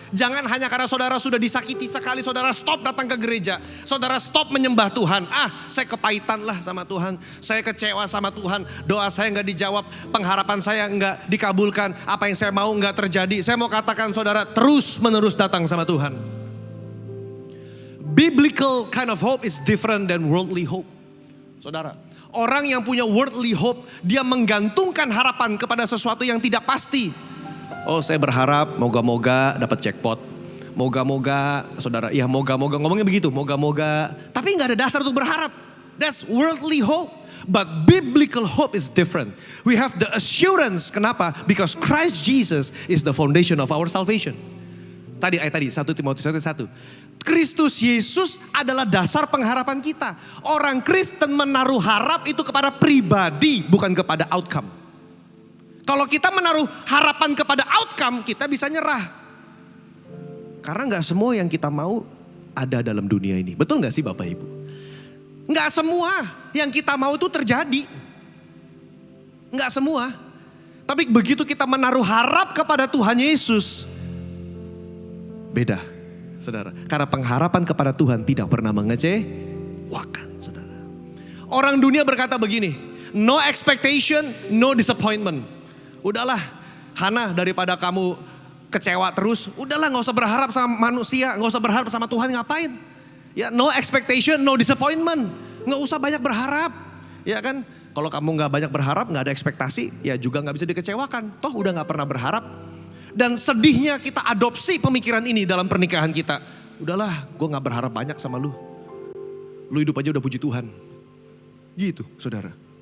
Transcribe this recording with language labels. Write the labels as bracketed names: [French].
[Indonesian] Jangan hanya karena saudara sudah disakiti sekali, saudara stop datang ke gereja. Saudara stop menyembah Tuhan. Saya kepahitan lah sama Tuhan. Saya kecewa sama Tuhan. Doa saya nggak dijawab, pengharapan saya nggak dikabulkan. Apa yang saya mau nggak terjadi. Saya mau katakan saudara terus menerus datang sama Tuhan. [English] Biblical kind of hope is different than worldly hope. [Indonesian] Saudara, orang yang punya [English] worldly hope, [Indonesian] dia menggantungkan harapan kepada sesuatu yang tidak pasti. Oh, saya berharap moga-moga dapat jackpot. Moga-moga, saudara, ya moga-moga, ngomongnya begitu, moga-moga. Tapi nggak ada dasar untuk berharap. [English] That's worldly hope. But biblical hope is different. We have the assurance, [Indonesian] kenapa? [English] Because Christ Jesus is the foundation of our salvation. [Indonesian] Tadi 1 Timotius 1. Kristus Yesus adalah dasar pengharapan kita. Orang Kristen menaruh harap itu kepada pribadi, bukan kepada outcome. Kalau kita menaruh harapan kepada outcome, kita bisa nyerah. Karena gak semua yang kita mau ada dalam dunia ini. Betul gak sih Bapak Ibu? Gak semua yang kita mau itu terjadi. Gak semua. Tapi begitu kita menaruh harap kepada Tuhan Yesus, beda, saudara. Karena pengharapan kepada Tuhan tidak pernah mengecewakan, saudara. Orang dunia berkata begini, [English] No expectation, no disappointment. [Indonesian] Udahlah, Hana, daripada kamu kecewa terus, udahlah gak usah berharap sama manusia, gak usah berharap sama Tuhan, ngapain? Ya, [English] no expectation, no disappointment. [Indonesian] Gak usah banyak berharap, ya kan? Kalau kamu gak banyak berharap, gak ada ekspektasi, ya juga gak bisa dikecewakan. Toh udah gak pernah berharap. Dan sedihnya kita adopsi pemikiran ini dalam pernikahan kita. Udahlah, gue gak berharap banyak sama lu. Lu hidup aja udah puji Tuhan. Gitu, saudara.